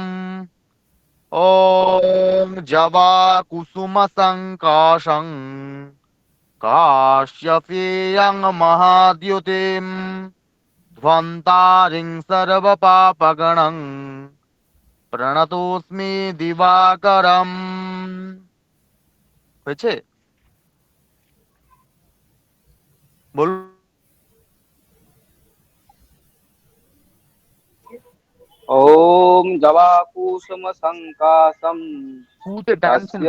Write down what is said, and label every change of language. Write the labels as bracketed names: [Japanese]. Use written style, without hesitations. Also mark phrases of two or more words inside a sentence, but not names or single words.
[Sanskrit] ওম জবা কুসুম সংকাশং কাশ্যপেয়ং মহাদ্যুতিম ধ্বন্তারিং সর্বপাপগণং প্রণতোস্মি দিবাকরম। [Bangla] হয়েছে? বলুন। [Sanskrit] ওম জবা কুসুম সংকাশম [Bangla] কুতে টানছেন কেন?